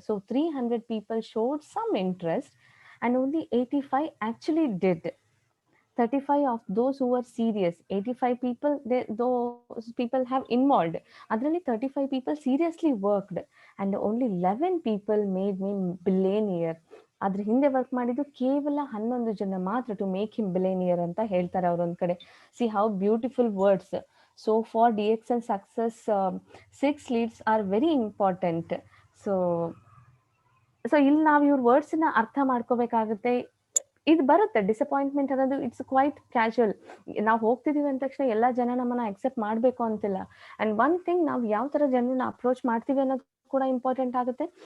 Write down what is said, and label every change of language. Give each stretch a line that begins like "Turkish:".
English: So 300 people showed some interest and only 85 actually did. 35 of those who were serious, 85 people, those people have involved. Adರಲ್ಲಿ 35 people seriously worked and only 11 people made me billionaire.
Kannada: ಅದ್ರ ಹಿಂದೆ work ಮಾಡಿದ್ದು ಕೇವಲ 11 ಜನ ಮಾತ್ರ
English: to make him billionaire
Kannada: ಅಂತ ಹೇಳ್ತಾರೆ ಅವರೊಂದ್ ಕಡೆ.
English: See how beautiful words. So for DXL success 6 leads are very important.
Kannada: So ಇಲ್ಲಿ ನಾವು ಇವ್ರ ವರ್ಡ್ಸ್ನ ಅರ್ಥ ಮಾಡ್ಕೋಬೇಕಾಗುತ್ತೆ. ಇದು ಬರುತ್ತೆ ಡಿಸಪಾಯಿಂಟ್ಮೆಂಟ್ ಅನ್ನೋದು,
English: It's quite casual.
Kannada: ನಾವು ಹೋಗ್ತಿದೀವಿ ಅಂದ ತಕ್ಷಣ ಎಲ್ಲ ಜನ ನಮ್ಮನ್ನ ಅಕ್ಸೆಪ್ಟ್ ಮಾಡಬೇಕು ಅಂತಿಲ್ಲ.
English: and one thing,
Kannada: ನಾವು ಯಾವ ಥರ ಜನರನ್ನ ಅಪ್ರೋಚ್ ಮಾಡ್ತೀವಿ ಅನ್ನೋದು ಕೂಡ ಇಂಪಾರ್ಟೆಂಟ್ ಆಗುತ್ತೆ.